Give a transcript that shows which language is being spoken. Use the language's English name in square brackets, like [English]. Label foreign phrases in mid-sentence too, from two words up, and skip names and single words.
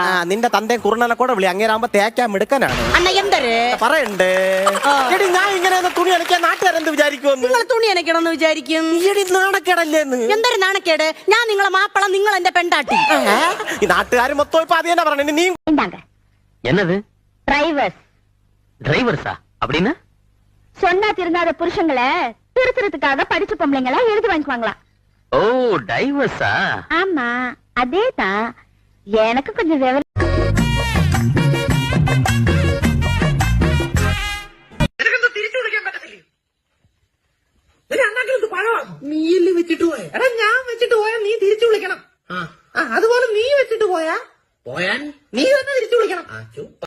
[Malayalam] നിന്റെ തന്തയും കുറുണനെ കൂടെ വിളി. അങ്ങേരാകുമ്പോ തേക്കാൻ മിടുക്കനാണ്. അണ്ണ എന്തര് പറയണ്ടേ? ഞാൻ ഇങ്ങനെ തുണി അലക്കാൻ നാട്ടുകാരെന്ത് വിചാരിക്കുമെന്ന്? തുണി അനക്കണമെന്ന് വിചാരിക്കും. നാണക്കേടല്ലേന്ന്? എന്തൊരു നാണക്കേട്? ഞാൻ നിങ്ങളെ മാപ്പിള, നിങ്ങൾ എന്റെ പെണ്ടാട്ടി. ഈ നാട്ടുകാർ മൊത്തം ഇപ്പൊ അത് തന്നെ പറഞ്ഞു. നീ [Tamil] என்னது டிரைவர்ஸா அப்படின்னு சொன்னா திருந்தாத புருஷங்களை திருத்துறதுக்காக படிச்ச பொம்பளைங்களா எழுதி வாங்கிக்குவாங்களா? ஓ டைவர்ஸா? ஆமா அதேதான். எனக்கு கொஞ்சம் விவரம். [Malayalam] നീയല്ലേ വെച്ചിട്ട് പോയ? എടാ ഞാൻ വെച്ചിട്ട് പോയാ നീ തിരിച്ചു വിളിക്കണം. അതുപോലെ നീ വെച്ചിട്ട് പോയാ നീ തന്നെ തിരിച്ചു വിളിക്കണം.